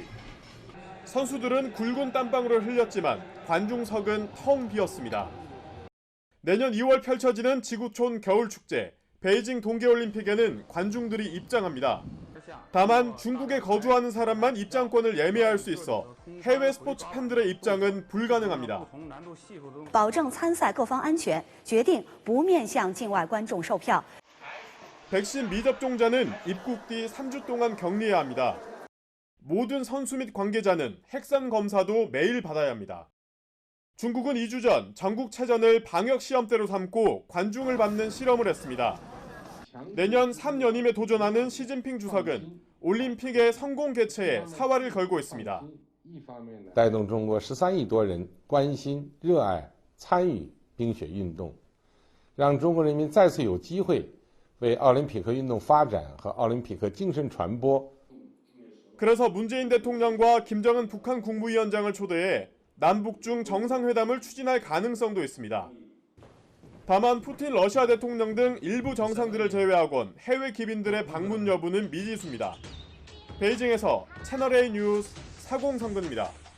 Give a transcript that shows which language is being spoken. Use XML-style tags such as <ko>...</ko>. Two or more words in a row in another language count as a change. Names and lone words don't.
<ko>선수들은 굵은 땀방울을 흘렸지만 관중석은 텅 비었습니다. 내년 2월 펼쳐지는 지구촌 겨울축제 베이징 동계올림픽에는 관중들이 입장합니다. 다만 중국에 거주하는 사람만 입장권을 예매할 수 있어 해외 스포츠 팬들의 입장은 불가능합니다.</ko> <zh>保证参赛各方安全，决定不面向境外观众售票。</zh> <ko>백신 미접종자는 입국 뒤 3주 동안 격리해야 합니다. 모든 선수 및 관계자는 핵산 검사도 매일 받아야 합니다. 중국은 2주 전 전국체전을 방역 시험대로 삼고 관중을 받는 실험을 했습니다. 내년 3연임에 도전하는 시진핑 주석은 올림픽의 성공 개최에 사활을 걸고 있습니다.</ko> <zh>带动中国13亿多人关心、热爱、参与冰雪运动，让中国人民再次有机会为奥林匹克运动发展和奥林匹克精神传播。</zh> <ko>그래서 문재인 대통령과 김정은 북한 국무위원장을 초대해 남북중 정상회담을 추진할 가능성도 있습니다. 다만 푸틴 러시아 대통령 등 일부 정상들을 제외하곤 해외 기빈들의 방문 여부는 미지수입니다. 베이징에서 채널A 뉴스 사공성근입니다.</ko>